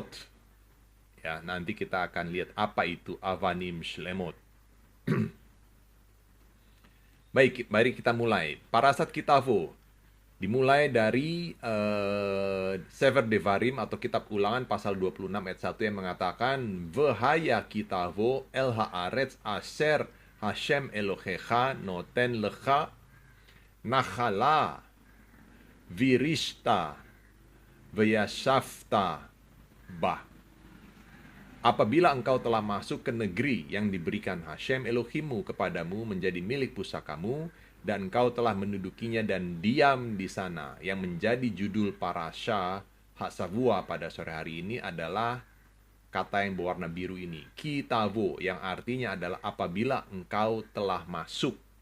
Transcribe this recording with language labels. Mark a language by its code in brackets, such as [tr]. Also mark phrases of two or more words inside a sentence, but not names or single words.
[id] Ya, nanti kita akan lihat apa itu [he] אבנים שלמות. [id] Baik, mari kita mulai. Parasat Kitavo dimulai dari Sefer Devarim atau Kitab Ulangan pasal 26 ayat 1 yang mengatakan [he] והיה כי תבוא אל הארץ אשר השם אלהיך נתן לך נחלה וירשתה וישבת בה. [id] Apabila engkau telah masuk ke negeri yang diberikan Hashem Elohimmu kepadamu menjadi milik pusakamu, dan engkau telah mendudukinya dan diam di sana. Yang menjadi judul [he] פרשת השבוע [id] pada sore hari ini adalah kata yang berwarna biru ini, Kitavo, yang artinya adalah apabila engkau telah masuk.